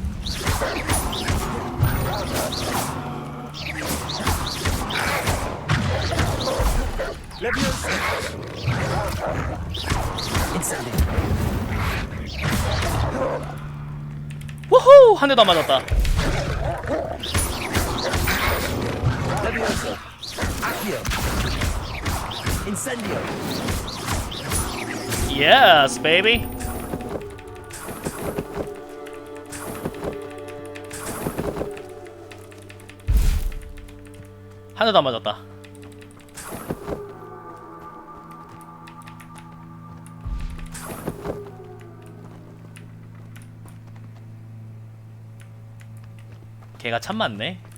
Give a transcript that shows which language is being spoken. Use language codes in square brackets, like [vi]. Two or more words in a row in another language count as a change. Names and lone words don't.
[ko] 우후! 한 대도 안 맞았다. Levioso. Accio. Incendio. [en] Yes, baby. [ko] 한 대도 안 맞았다. 걔가 참 많네.